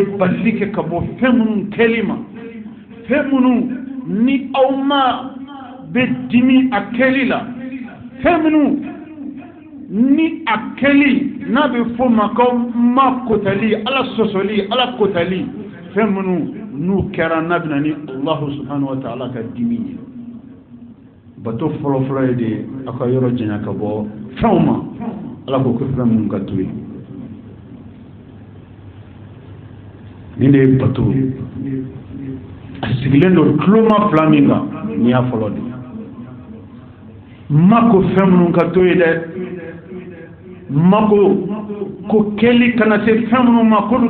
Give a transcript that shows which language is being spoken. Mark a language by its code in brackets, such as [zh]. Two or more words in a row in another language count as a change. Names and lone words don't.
[bm] bali kɛ ka bɔ fɛn minnu kɛli ma fɛn minnu ni aw ma bɛ dimi a kɛli la fɛn minnu ni a kɛli n'a bɛ fɔ ma k'aw ma kotali ala sɔsɔli ala kotali fɛn minnu n'u kɛra n'a bɛna ni [ar] الله سبحانه وتعالى [bm] ka dimi ye bato fɔlɔfɔlɔ ye de aw ka yɔrɔ janya ka bɔ fɛnw ma ala ko fɛn minnu ka to yen nin de ye bato a sigilen don tuloma 2 min kan ni y'a fɔlɔ de ma ko fɛn minnu ka to yen dɛ ma ko kɛli kana se fɛn minnu ma k'olu